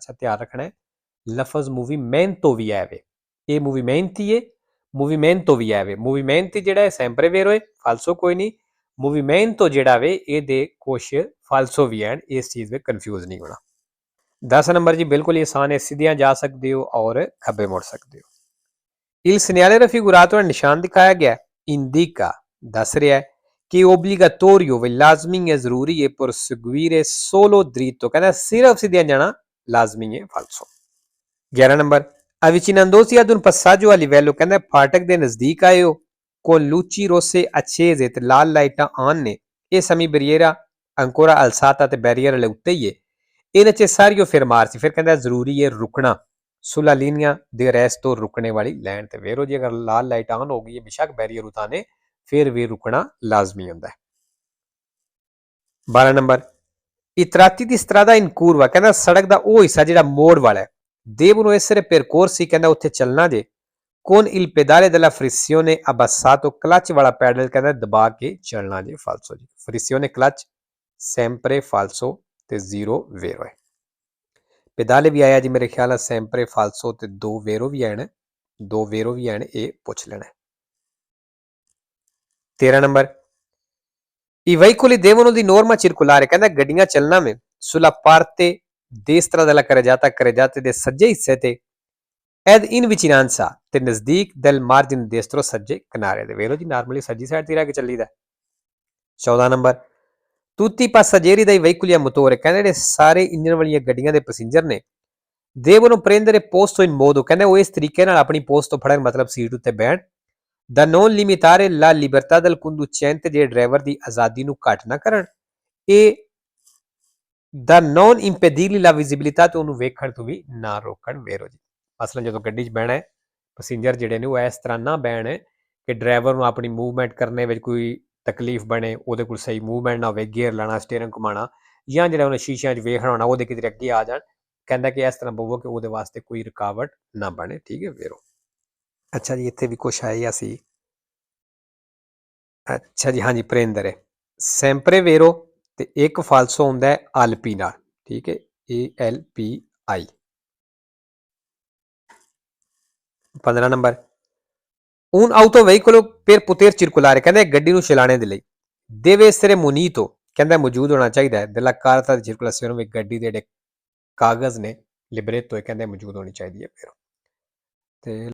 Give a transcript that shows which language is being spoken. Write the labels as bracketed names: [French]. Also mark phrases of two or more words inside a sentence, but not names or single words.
[Punjabi] ਅੱਛਾ ਧਿਆਨ ਰੱਖਣਾ ਹੈ, ਲਫ਼ਜ਼ ਮੂਵੀਮੈਂਟੋ ਵੀ ਆਵੇ, ਇਹ ਮੂਵੀਮੈਂਟ ਹੀ ਹੈ, ਮੂਵੀਮੈਂਟੋ ਵੀ ਆਵੇ। ਮੂਵੀਮੈਂਟ ਜਿਹੜਾ ਹੈ [Italian] sempre vero [Punjabi] ਹੈ, ਫਾਲਸੋ ਕੋਈ ਨਹੀਂ। ਮੂਵੀਮੈਂਟੋ ਜਿਹੜਾ ਵੇ ਇਹਦੇ ਕੁਛ ਫਾਲਸੋ ਵੀ ਹਨ, ਇਸ ਚੀਜ਼ ਵਿੱਚ ਕਨਫਿਊਜ਼ ਨਹੀਂ ਹੋਣਾ। 10 ਨੰਬਰ ਜੀ ਬਿਲਕੁਲ ਹੀ ਆਸਾਨ ਹੈ, ਸਿੱਧੀਆਂ ਜਾ ਸਕਦੇ ਹੋ ਔਰ ਖੱਬੇ ਮੁੜ ਸਕਦੇ ਹੋ। [Italian] Il segnale raffigurato nel [Punjabi] ਨਿਸ਼ਾਨ ਦਿਖਾਇਆ ਗਿਆ indica ਦੱਸ ਰਿਹਾ ਹੈ ਕਿ obbligatorio ਵੀ ਲਾਜ਼ਮੀ ਹੈ, ਜ਼ਰੂਰੀ ਹੈ, ਪਰ [Italian] seguire solo dritto [Punjabi] ਕਹਿੰਦਾ ਸਿਰਫ ਸਿੱਧੀਆਂ ਜਾਣਾ ਲਾਜ਼ਮੀ ਹੈ, ਫਾਲਸੋ। 11 ਨੰਬਰ [Italian] avvicinandosi ad un passaggio a livello [Punjabi] ਕਹਿੰਦਾ ਫਾਟਕ ਦੇ ਨਜ਼ਦੀਕ ਆਏ ਹੋ, [Italian] con luci rosse accese [Punjabi] ਤੇ ਲਾਲ ਲਾਈਟਾਂ ਆਨ ਨੇ, ਇਹ [Italian] semi barriera ancora alzata [Punjabi] ਤੇ ਬੈਰੀਅਰ ਵਾਲੇ ਉੱਤੇ ਹੀ ਹੈ, ਇਹ [Italian] necessario fermarsi, [Punjabi] ਫਿਰ ਕਹਿੰਦਾ ਜ਼ਰੂਰੀ ਹੈ ਰੁਕਣਾ, [Italian] sulla linea di resto [Punjabi] ਰੁਕਣੇ ਵਾਲੀ ਲਾਈਨ ਤੇ ਵੇਰੋ ਜੀ, ਅਗਰ ਲਾਲ ਲਾਈਟ ਆਨ ਹੋ ਗਈ ਹੈ ਬੇਸ਼ੱਕ ਬੈਰੀਅਰ ਉਤਾਨੇ, ਫਿਰ ਵੀ ਰੁਕਣਾ ਲਾਜ਼ਮੀ ਹੁੰਦਾ ਹੈ। 12 ਨੰਬਰ [Italian] I tratti di strada in curva [Punjabi] ਕਹਿੰਦਾ ਸੜਕ ਦਾ ਉਹ ਹਿੱਸਾ ਜਿਹੜਾ ਮੋੜ ਵਾਲਾ ਹੈ, [Italian] devono essere percorsi [Punjabi] ਕਹਿੰਦਾ ਉੱਥੇ ਚੱਲਣਾ ਜੇ, [Italian] con il pedale della frizione abbassato [Punjabi] ਕਲਚ ਵਾਲਾ ਪੈਡਲ ਕਹਿੰਦਾ ਦਬਾ ਕੇ ਚੱਲਣਾ ਜੇ, ਫਾਲਸੋ ਜੀ। [Italian] frizione clutch sempre falso ਤੇ zero vero ਹੈ। [Punjabi] ਪੈਦਾਲੇ ਵੀ ਆਇਆ ਜੀ ਮੇਰੇ ਖਿਆਲ ਨਾਲ [Italian] sempre falso [Punjabi] ਤੇ ਦੋ ਵੇਰੋ ਵੀ ਆਣ, ਦੋ ਵੇਰੋ ਵੀ ਆਣ, ਇਹ ਪੁੱਛ ਲੈਣਾ। [Italian] 13 ਨੰਬਰ I veicoli devono di norma circolare [Punjabi] ਕਹਿੰਦਾ ਗੱਡੀਆਂ ਚੱਲਣਾ ਵੇ [Italian] sulla parte destra della carreggiata [Punjabi] ਦੇ ਸੱਜੇ ਹਿੱਸੇ ਤੇ, [Italian] ed in vicinanza [Punjabi] ਤੇ ਨਜ਼ਦੀਕ [Italian] del margine destro [Punjabi] ਸੱਜੇ ਕਿਨਾਰੇ ਦੇ, ਵੇਖੋ ਜੀ ਨਾਰਮਲੀ ਸੱਜੀ ਸਾਈਡ ਤੇ ਰਹਿ ਕੇ ਚੱਲੀਦਾ। 14 ਨੰਬਰ [Italian] tutti i passeggeri dei veicoli a motore [Punjabi] ਕਹਿੰਦੇ ਜਿਹੜੇ ਸਾਰੇ ਇੰਜਨ ਵਾਲੀਆਂ ਗੱਡੀਆਂ ਦੇ ਪੈਸੇਂਜਰ ਨੇ, [Italian] devono prendere posto in modo [Punjabi] ਕਹਿੰਦੇ ਉਹ ਇਸ ਤਰੀਕੇ ਨਾਲ ਆਪਣੀ ਪੋਸਟ ਤੋਂ ਫੜਨ, ਮਤਲਬ ਸੀਟ ਉੱਤੇ ਬਹਿਣ, [Italian] da non limitare la libertà del conducente [Punjabi] ਜੇ ਡਰਾਈਵਰ ਦੀ ਆਜ਼ਾਦੀ ਨੂੰ ਘੱਟ ਨਾ ਕਰਨ, ਇਹ ਦਾ [Italian] non impedirgli la visibilità [Punjabi] ਤੇ ਉਹਨੂੰ ਵੇਖਣ ਤੋਂ ਵੀ ਨਾ ਰੋਕਣ, ਵੇਰੋ ਜੀ। ਮਸਲਨ ਜਦੋਂ ਗੱਡੀ 'ਚ ਬਹਿਣਾ ਹੈ, ਪੈਸੇਂਜਰ ਜਿਹੜੇ ਨੇ ਉਹ ਇਸ ਤਰ੍ਹਾਂ ਨਾ ਬਹਿਣ ਕਿ ਡਰਾਈਵਰ ਨੂੰ ਆਪਣੀ ਮੂਵਮੈਂਟ ਕਰਨੇ ਵਿੱਚ ਕੋਈ ਤਕਲੀਫ ਬਣੇ, ਉਹਦੇ ਕੋਲ ਸਹੀ ਮੂਵਮੈਂਟ ਨਾ ਹੋਵੇ, ਗੇਅਰ ਲਾਣਾ, ਸਟੀਅਰਿੰਗ ਘੁਮਾਉਣਾ, ਜਾਂ ਜਿਹੜਾ ਉਹਨੇ ਸ਼ੀਸ਼ਿਆਂ 'ਚ ਵੇਖਣਾ ਹੋਣਾ ਉਹਦੇ ਕਿਤੇ ਅੱਗੇ ਆ ਜਾਣ, ਕਹਿੰਦਾ ਕਿ ਇਸ ਤਰ੍ਹਾਂ ਬਵੋ ਕਿ ਉਹਦੇ ਵਾਸਤੇ ਕੋਈ ਰੁਕਾਵਟ ਨਾ ਬਣੇ। ਠੀਕ ਹੈ ਵੇਰੋ। ਅੱਛਾ ਜੀ ਇੱਥੇ ਵੀ ਕੁਛ ਆਇਆ ਸੀ। ਅੱਛਾ ਜੀ ਹਾਂਜੀ ਪ੍ਰੇਂਦਰ ਹੈ [Italian] sempre vero [Punjabi] ਤੇ ਇੱਕ ਫਾਲਸੋ ਹੁੰਦਾ ਹੈ ਆਲਪੀ ਨਾਲ, ਠੀਕ ਹੈ ALPI। 15 ਨੰਬਰ [Italian] un autoveicolo per poter circolare [Punjabi] ਕਹਿੰਦੇ ਗੱਡੀ ਨੂੰ ਚਲਾਣੇ ਦੇ ਲਈ, [Italian] deve essere munito [Punjabi] ਕਹਿੰਦਾ ਮੌਜੂਦ ਹੋਣਾ ਚਾਹੀਦਾ ਹੈ [Italian] della carta di circolazione [Punjabi] ਵਿੱਚ ਗੱਡੀ ਦੇ ਜਿਹੜੇ ਕਾਗਜ਼ ਨੇ ਲਿਬਰੇਤੋ ਕਹਿੰਦੇ ਮੌਜੂਦ ਹੋਣੀ ਚਾਹੀਦੀ ਹੈ ਫਿਰ। ਤੇ